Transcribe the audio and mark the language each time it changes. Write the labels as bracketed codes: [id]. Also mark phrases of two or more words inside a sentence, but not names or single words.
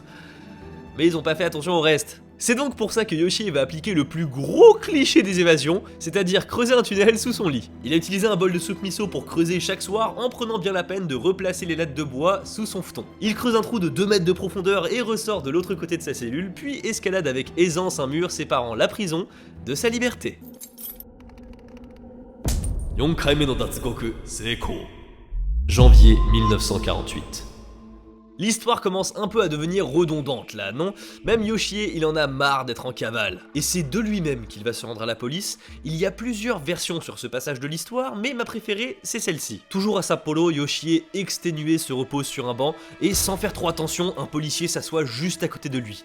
[fr] Mais ils ont pas fait attention au reste. C'est donc pour ça que Yoshie va appliquer le plus gros cliché des évasions, c'est-à-dire creuser un tunnel sous son lit. Il a utilisé un bol de soupe miso pour creuser chaque soir en prenant bien la peine de replacer les lattes de bois sous son futon. Il creuse un trou de 2 mètres de profondeur et ressort de l'autre côté de sa cellule, puis escalade avec aisance un mur séparant la prison de sa liberté. [ja] 4 回目の脱獄成功. [fr] Janvier 1948. L'histoire commence un peu à devenir redondante là, non? Même Yoshie, il en a marre d'être en cavale. Et c'est de lui-même qu'il va se rendre à la police. Il y a plusieurs versions sur ce passage de l'histoire, mais ma préférée, c'est celle-ci. Toujours à Sapporo, Yoshie, exténué, se repose sur un banc, et sans faire trop attention, un policier s'assoit juste à côté de lui.